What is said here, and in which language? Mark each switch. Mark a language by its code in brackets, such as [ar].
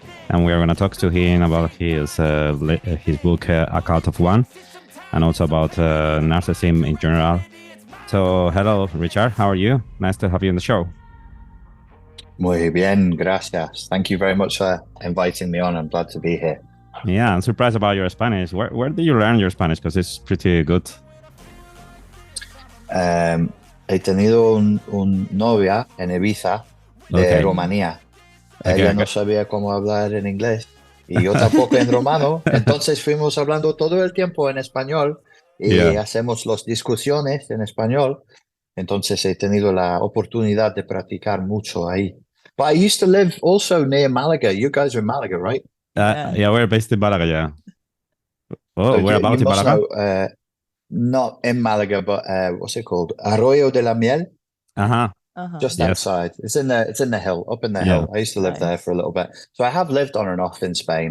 [en] And we are going to talk to him about his book, A Cult of One, and also about narcissism in general. So, hello, Richard. How are you? Nice to have you on the show. [es] Muy bien, gracias. [en] Thank you very much for inviting me on. I'm glad to be here. Yeah, I'm surprised about your Spanish. Where did you learn your Spanish? Because it's pretty good. [es] He tenido un novia en Ibiza de Rumanía. Ella no sabía cómo hablar en inglés y yo tampoco en romano, entonces fuimos hablando todo el tiempo en español y hacemos las discusiones en español, entonces he tenido la oportunidad de practicar mucho ahí. [en] But I used to live also near Malaga. You guys are in Malaga, right? Yeah, we're based in Malaga, yeah. Oh, So we're about in Malaga? Know, not in Malaga, but what's it called? Arroyo de la Miel? Just outside. It's in the hill, up in the hill. I used to live there for a little bit. So I have lived on and off in Spain.